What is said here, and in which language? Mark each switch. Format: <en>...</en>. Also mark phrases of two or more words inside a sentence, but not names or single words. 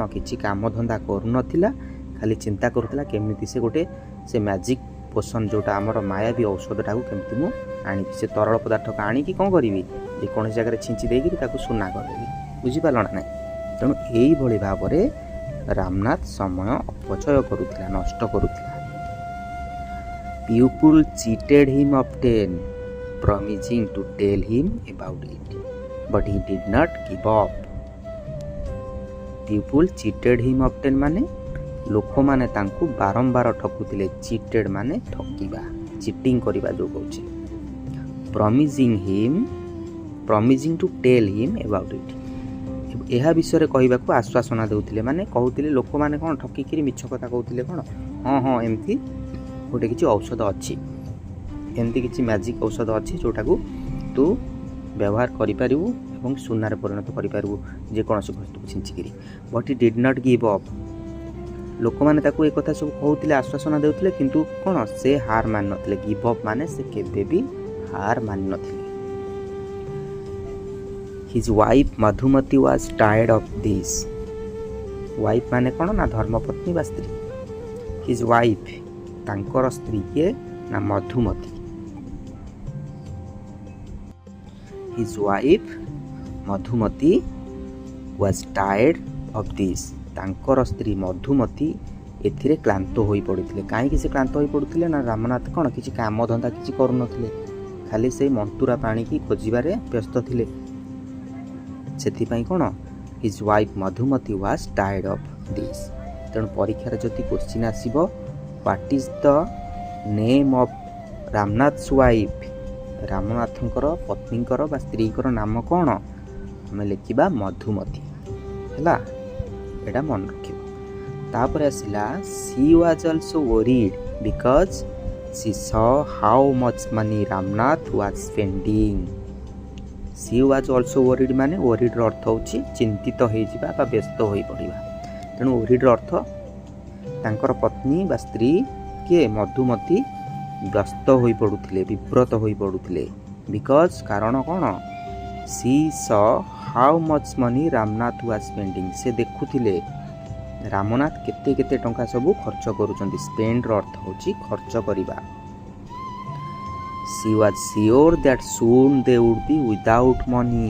<or>କିଛି କାମଧନ୍ଦା କରୁନଥିଲା, ଖାଲି ଚିନ୍ତା କରୁଥିଲା କେମିତି ସେ</or> <en>magic potion,</en> <or>ଯେଉଁଟା ଆମର ମାୟାବୀ ଔଷଧଟାକୁ କେମିତି ମୁଁ ଆଣିବି, ସେ ତରଳ ପଦାର୍ଥକୁ ଆଣିକି କ'ଣ କରିବି? ଯେକୌଣସି ଜାଗାରେ ଛିଞ୍ଚି ଦେଇକିରି ତାକୁ ସୁନା କରିଦେବି। ବୁଝିପାରିଲ ନା ନାହିଁ? ତେଣୁ ଏଇଭଳି ଭାବରେ ରାମନାଥ ସମୟ ଅପଚୟ କରୁଥିଲା, ନଷ୍ଟ କରୁଥିଲା।</or> <en>People cheated him often, promising to tell him about it, but he did not give up. People cheated him often</en> <or>ମାନେ ଲୋକମାନେ ତାଙ୍କୁ ବାରମ୍ବାର ଠକୁଥିଲେ। ଚିଟେଡ୍ ମାନେ ଠକିବା, ଚିଟିଂ କରିବା ଯେଉଁ କହୁଛି।</or> <en>promising to tell him about it,</en> <or>ଏହା ବିଷୟରେ କହିବାକୁ ଆଶ୍ୱାସନା ଦେଉଥିଲେ। ମାନେ କହୁଥିଲେ, ଲୋକମାନେ କ'ଣ ଠକିକିରି ମିଛ କଥା କହୁଥିଲେ। କ'ଣ? ହଁ ଏମିତି ଗୋଟେ କିଛି ଔଷଧ ଅଛି, ଏମିତି କିଛି ମ୍ୟାଜିକ୍ ଔଷଧ ଅଛି ଯେଉଁଟାକୁ ତୁ ବ୍ୟବହାର କରିପାରିବୁ ଏବଂ ସୁନାରେ ପରିଣତ କରିପାରିବୁ ଯେକୌଣସି ବସ୍ତୁକୁ ଛିଞ୍ଚିକିରି।</or> <en>But he did not give up.</en> <or>ଲୋକମାନେ ତାକୁ ଏକଥା ସବୁ କହୁଥିଲେ, ଆଶ୍ୱାସନା ଦେଉଥିଲେ, କିନ୍ତୁ କ'ଣ? ସେ ହାର ମାନିନଥିଲେ।</or> <en>give up</en> <or>ମାନେ ସେ କେବେ ବି ହାର ମାନିନଥିଲେ।</or> <en>His wife Madhumati was tired of this.</en> <or>ୱାଇଫ୍ ମାନେ କ'ଣ? ନା ଧର୍ମପତ୍ନୀ ବା ସ୍ତ୍ରୀ।</or> <en>His wife,</en> <or>ତାଙ୍କର ସ୍ତ୍ରୀ କିଏ? ନା ମଧୁମତି।</or> <en>His wife Madhumati was tired of this.</en> <or>ତାଙ୍କର ସ୍ତ୍ରୀ ମଧୁମତି ଏଥିରେ କ୍ଳାନ୍ତ ହୋଇପଡ଼ିଥିଲେ। କାହିଁକି ସେ କ୍ଳାନ୍ତ ହୋଇପଡ଼ୁଥିଲେ? ନା ରାମନାଥ କ'ଣ କିଛି କାମଧନ୍ଦା କିଛି କରୁନଥିଲେ, ଖାଲି ସେଇ ମନ୍ତୁରା ପାଣିକି ଖୋଜିବାରେ ବ୍ୟସ୍ତ ଥିଲେ। ସେଥିପାଇଁ କ'ଣ?</or> <en>His wife Madhumati was tired of this.</en> <or>ତେଣୁ ପରୀକ୍ଷାରେ ଯଦି କୋଶ୍ଚିନ୍ ଆସିବ,</or> <en>What is the name of Ramnath's wife,</en> <or>ରାମନାଥଙ୍କର ପତ୍ନୀଙ୍କର ବା ସ୍ତ୍ରୀଙ୍କର ନାମ କ'ଣ? ଆମେ ଲେଖିବା ମଧୁମତି। ହେଲା, ଏଇଟା ମନେ ରଖିବ। ତାପରେ ଆସିଲା</or> <en>she was also worried because she saw how much money ରାମନାଥ was spending. she was also worried</en> <or>ମାନେ worriedର ଅର୍ଥ ହେଉଛି ଚିନ୍ତିତ ହୋଇଯିବା ବା ବ୍ୟସ୍ତ ହୋଇପଡ଼ିବା। ତେଣୁ worriedର ଅର୍ଥ ତାଙ୍କର ପତ୍ନୀ ବା ସ୍ତ୍ରୀ କିଏ? ମଧୁମତି ବ୍ୟସ୍ତ ହୋଇପଡ଼ୁଥିଲେ, ବିବ୍ରତ ହୋଇପଡ଼ୁଥିଲେ। ବିକଜ୍ କାରଣ କ'ଣ?</or> <en>she saw how much money ରାମନାଥ was spending.</en> <or>ସେ ଦେଖୁଥିଲେ ରାମନାଥ କେତେ କେତେ ଟଙ୍କା ସବୁ ଖର୍ଚ୍ଚ କରୁଛନ୍ତି। ସ୍ପେଣ୍ଡର ଅର୍ଥ ହେଉଛି ଖର୍ଚ୍ଚ କରିବା।</or> <en>She was sure that soon they would be without money.</en>